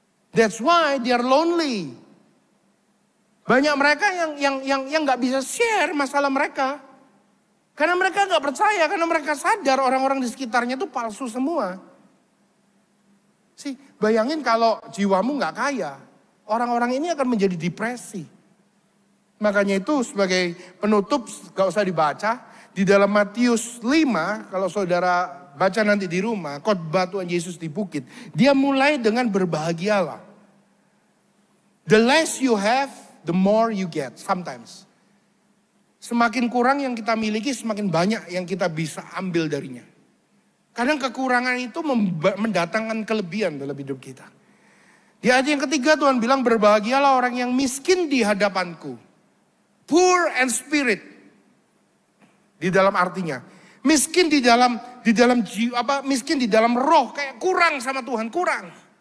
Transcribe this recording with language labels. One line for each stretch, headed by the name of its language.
English: That's why they are lonely.
Indonesian: Banyak mereka yang nggak bisa share masalah mereka. Karena mereka nggak percaya, karena mereka sadar orang-orang di sekitarnya itu palsu semua. Bayangin kalau jiwamu nggak kaya, orang-orang ini akan menjadi depresi. Makanya itu sebagai penutup gak usah dibaca. Di dalam Matius 5, kalau saudara baca nanti di rumah, khotbah Tuhan Yesus di bukit. Dia mulai dengan berbahagialah.
English: The less you have, the more you get sometimes.
Indonesian: Semakin kurang yang kita miliki, semakin banyak yang kita bisa ambil darinya. Kadang kekurangan itu mendatangkan kelebihan dalam hidup kita. Di ayat yang ketiga Tuhan bilang, berbahagialah orang yang miskin di hadapanku.
English: Poor and spirit.
Indonesian: Di dalam artinya, miskin di dalam jiwa, miskin di dalam roh, kayak kurang sama Tuhan, kurang.